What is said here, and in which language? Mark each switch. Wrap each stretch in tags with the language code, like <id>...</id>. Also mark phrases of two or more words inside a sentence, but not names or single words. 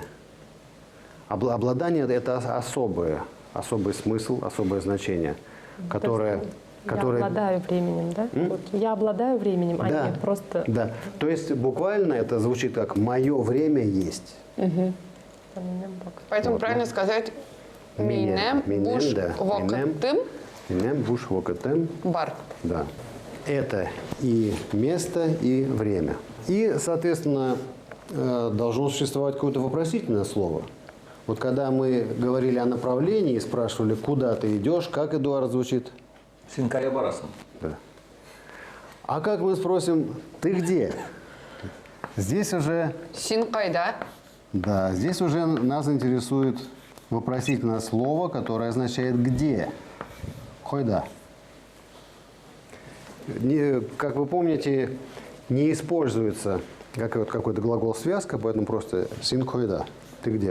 <ru>Обладание – это особый смысл, особое значение, которое... Я обладаю временем, да? Вот я обладаю временем, а Да, не просто... да. То есть буквально это звучит как</ru> <tt>«мое время есть».</tt> <ru>Поэтому правильно сказать</ru> <tt>«минем буш</tt> <ru>да.</ru> <tt>вакытым Минем буш вакытым. бар».</tt> <ru>Да. Это и место, и время. И, соответственно, должно существовать какое-то вопросительное слово. Вот когда мы говорили о направлении и спрашивали, куда ты идешь, как Эдуард звучит?</ru> <tt>Синкая барасом.</tt> <ru>Да. А как мы спросим, ты где? Здесь уже,</ru> <tt>Син кайда?</tt> <ru>да, здесь уже нас интересует вопросительное слово, которое означает «где».</ru> <tt>Хойда.</tt> <ru>Как вы помните, не используется какой-то глагол-связка, поэтому просто</ru> <tt>«син хойда».</tt> <ru>Ты где?</ru>